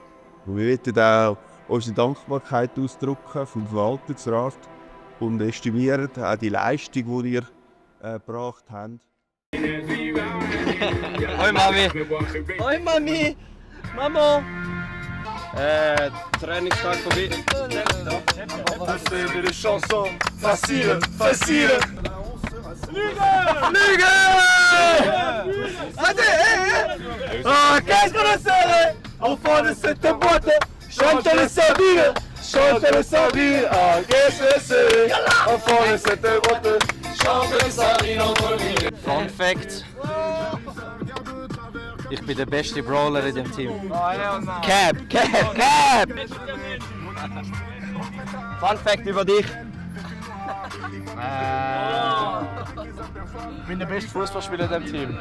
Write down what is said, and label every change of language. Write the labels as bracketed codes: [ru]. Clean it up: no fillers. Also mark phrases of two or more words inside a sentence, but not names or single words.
[de] Und wir möchten auch unsere Dankbarkeit ausdrücken vom Verwaltungsrat und estimieren auch die Leistung, die ihr gebracht habt. [gsw] Hoi Mami! Hoi Mami! [de] Mama! Trainingstag vorbei. [fr] C'est des chansons faciles, faciles. Lüge! Allez! Ah, qu'est-ce qu'on a serré au fond de cette boîte? Chante les sardines, chante les sardines. Ah, qu'est-ce que c'est au fond de cette boîte? Chante les sardines entre mille. [en] Fun Fact: [de] Ich bin der beste Brawler in dem Team. Cap! [en] Fun Fact [de] über dich. Ich bin der beste Fußballspieler in dem Team.